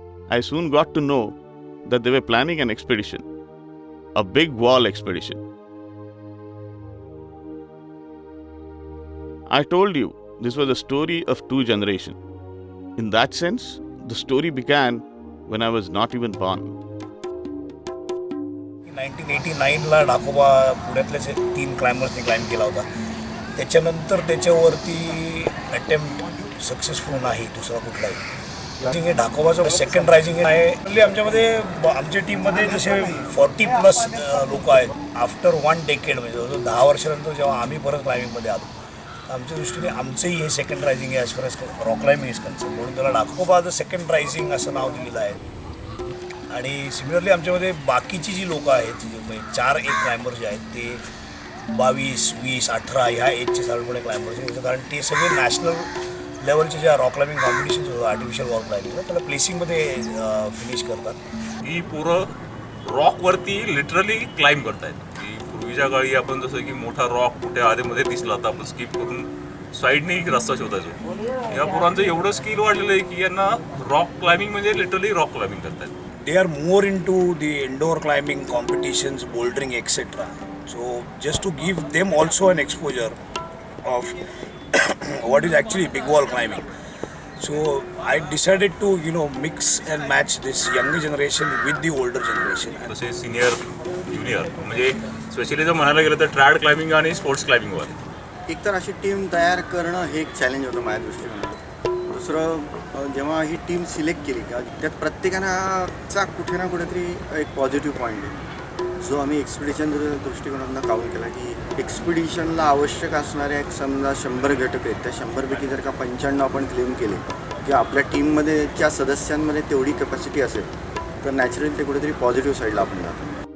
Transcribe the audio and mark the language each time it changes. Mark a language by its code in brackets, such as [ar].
[en] I soon got to know that they were planning an expedition. A big wall expedition. I told you this was a story of 2 generations. In that sense, the story began when I was not even born. [mr] 1989ला डाकोबा पुण्यातले 3 क्लाइंबर्सनी climb केला होता. त्याच्यानंतर त्याच्यावरती attempt successful नाही दुसरा कुठलाही. हे डाकोबाचं second rising आहे. आमच्यामध्ये आमच्या टीममध्ये जसे 40+ लोक आहेत. आफ्टर 1 डेकेड म्हणजे 10 वर्षानंतर जेव्हा आम्ही परत क्लाइम्बिंगमध्ये आलो आमच्या दृष्टीने आमचंही हे सेकंड रायझिंग आहे [en] As far as rock climbing is concern. [mr] म्हणून त्याला डाकोबा द सेकंड रायझिंग असं नाव दिलेलं आहे. आणि सिमिलरली आमच्यामध्ये बाकीची जी लोकं आहेत म्हणजे 4 एक क्लाइंबर जे आहेत ते 22, 20, 18 ह्या एजचे साधारणपणे क्लाइंबर्स आहेत. कारण ते सगळे नॅशनल लेवलचे ज्या रॉक क्लाइम्बिंग कॉम्पिटिशन्स होतात आर्टिफिशियल वॉल क्लाइम्बिंग त्याला प्लेसिंगमध्ये फिनिश करतात. ही पोरं रॉकवरती लिटरली क्लाइंब करतायत. की पूर्वीच्या काळी आपण जसं की मोठा रॉक कुठे आधीमध्ये दिसला तर आपण स्किप करून साईडने रस्ता शोधायचो. या पोरांचं एवढं स्किल वाढलेलं आहे की यांना रॉक क्लाइम्बिंग म्हणजे लिटरली रॉक क्लाइम्बिंग करतायत. [en] They are more into the indoor climbing competitions, bouldering, etc. So just to give them also an exposure of what is actually big wall climbing. So I decided to mix and match this younger generation with the older generation. [mr] तसे senior junior म्हणजे specially जर म्हणायला गेलं तर trend climbing आणि sports क्लाइम्बिंगवर एकतर अशी team तयार करणं हे एक चॅलेंज होतं माझ्या दृष्टीने. दुसरं जेव्हा ही टीम सिलेक्ट केली का त्यात प्रत्येकाचा कुठे ना कुठेतरी एक पॉझिटिव्ह पॉईंट आहे जो आम्ही एक्सपिडिशन दृष्टिकोनातून काउंट केला की एक्सपिडिशनला आवश्यक असणाऱ्या एक समजा 100 घटक आहेत. त्या 100पैकी जर का 95 आपण क्लेम केले की आपल्या टीममध्येच्या सदस्यांमध्ये तेवढी कॅपॅसिटी असेल तर नॅचरली ते कुठेतरी पॉझिटिव्ह साईडला आपण जातो.